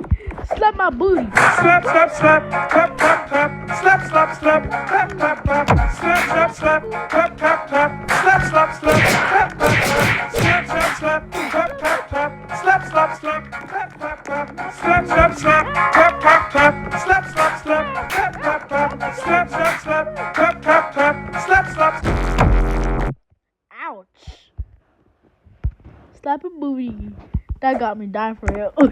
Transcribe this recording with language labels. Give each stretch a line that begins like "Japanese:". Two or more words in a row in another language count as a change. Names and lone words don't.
English: Slap my booty. Slap, slap, slap, tap, tap, tap, slap, slap, slap, tap, tap, tap, slap, slap, slap, tap, tap, tap, slap, slap, slap, tap, tap, tap, slap, slap, slap, tap, tap, tap, slap, slap, slap, tap, tap, tap, slap, slap, slap, tap, tap, tap, slap, slap, slap, tap, tap, tap, slap, slap. Ouch. Slapping booty. That got me dying for real.